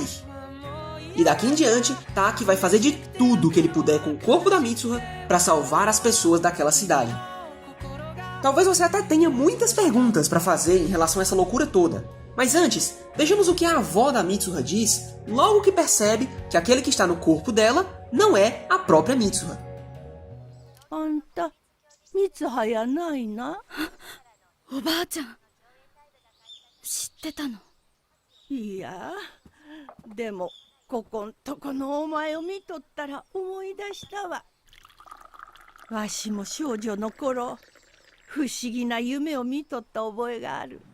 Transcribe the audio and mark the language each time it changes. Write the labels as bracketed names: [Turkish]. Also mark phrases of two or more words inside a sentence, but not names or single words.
[Portuguese] E daqui em diante, Taki vai fazer de tudo que ele puder com o corpo da Mitsuha para salvar as pessoas daquela cidade. Talvez você até tenha muitas perguntas para fazer em relação a essa loucura toda. Mas antes, vejamos o que a avó da Mitsuha diz logo que percebe que aquele que está no corpo dela não é a própria Mitsuha. [Japanese] あんた、三葉やないな。おばあちゃん、知ってたの？いや、でもここんとこのお前を見とったら思い出したわ。わしも少女の頃、不思議な夢を見とった覚えがある。